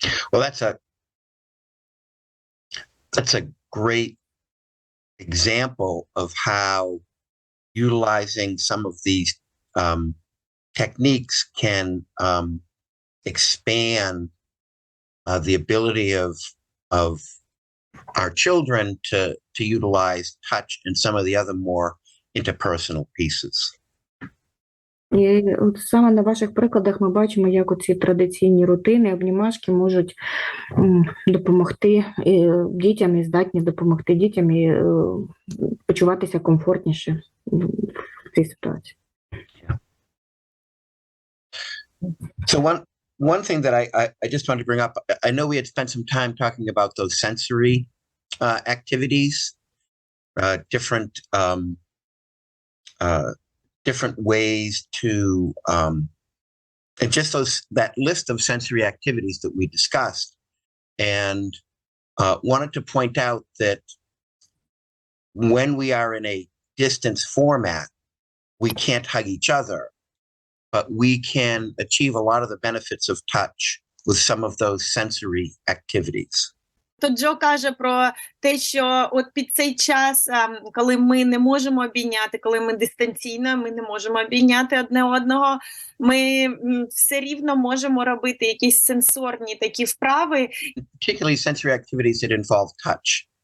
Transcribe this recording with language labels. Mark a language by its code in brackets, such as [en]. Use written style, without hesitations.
[en] Well, that's a great example of how utilizing some of these techniques can expand the ability of our children to utilize touch and some of the other more interpersonal pieces. [uk] І от саме на ваших прикладах ми бачимо, як оці традиційні рутини, обнімашки можуть допомогти дітям і здатні допомогти дітям і почуватися комфортніше в цій ситуації. [en] So one thing that I just wanted to bring up, I know we had spent some time talking about those sensory activities, different ways to, and just that list of sensory activities that we discussed, and wanted to point out that when we are in a distance format, we can't hug each other, but we can achieve a lot of the benefits of touch with some of those sensory activities. [uk] То Джо каже про те, що от під цей час, коли ми не можемо обійняти, коли ми дистанційно, ми не можемо обійняти одне одного, ми все рівно можемо робити якісь сенсорні такі вправи. [en] Particularly sensory activities that involve touch.